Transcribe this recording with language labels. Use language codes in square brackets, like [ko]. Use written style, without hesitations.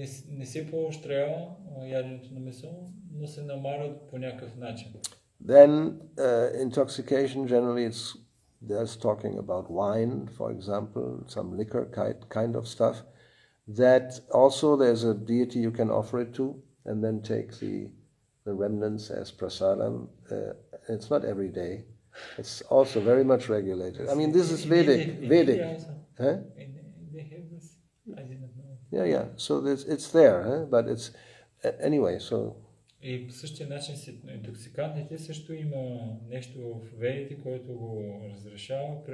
[bg] Не се поощрява яденето на месо, но се намарят по някакъв начин. [en] Then intoxication, generally there's talking about wine, for example, some liquor kind of stuff. That also there's a deity you can offer it to, and then take the remnants as prasadam. It's not every day. It's also very much regulated. I mean, this is Vedic. Huh? They have this. I didn't know. Yeah. So it's there, but it's anyway. So. [bg] И по същия начин с интоксикантите също има нещо в ведите, което го разрешава.